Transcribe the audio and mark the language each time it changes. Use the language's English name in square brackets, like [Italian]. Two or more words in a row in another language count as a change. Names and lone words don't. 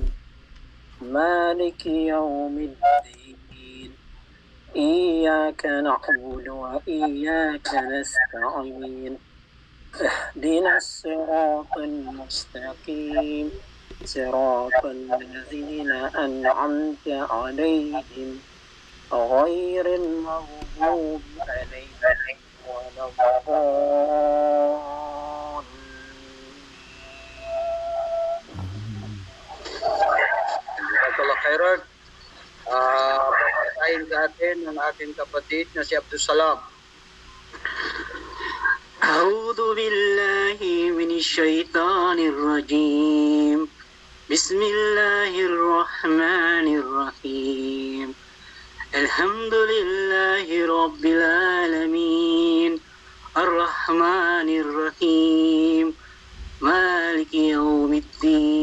[Arabic] مالك يوم الدين إياك نعبد وإياك نستعين اهدنا الصراط المستقيم صراط الذين أنعمت عليهم غير المغضوب عليهم ولا الضالين. جزاك الله خيرا. [Filipino] Babasahin sa atin ng ating kapatid na si Abdul Salam. [Arabic] أعوذ بالله من الشيطان الرجيم بسم الله الرحمن الرحيم الحمد لله رب العالمين الرحمن الرحيم مالك يوم الدين